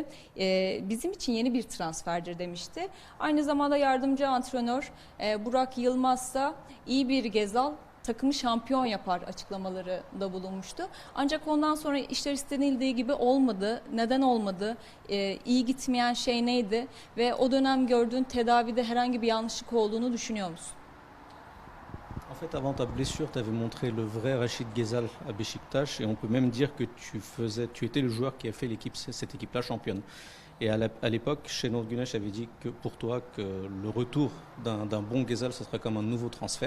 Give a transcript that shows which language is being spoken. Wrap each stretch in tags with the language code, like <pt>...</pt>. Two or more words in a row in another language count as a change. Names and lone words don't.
<tr>Bizim için yeni bir transferdir demişti. Aynı zamanda yardımcı antrenör Burak Yılmaz da iyi bir Gezal takımı şampiyon yapar açıklamaları da bulunmuştu. Ancak ondan sonra işler istenildiği gibi olmadı. Neden olmadı? İyi gitmeyen şey neydi? Ve o dönem gördüğün tedavide herhangi bir yanlışlık olduğunu düşünüyor musun?</tr> <fr>En fait, avant ta blessure, tu avais montré le vrai Rachid Ghezal à Beşiktaş et on peut même dire que tu étais le joueur qui a fait cette équipe-là championne. Et à l'époque, Şenol Güneş avait dit que pour toi que le retour d'un bon Ghezal, ce serait comme un nouveau transfert.</fr>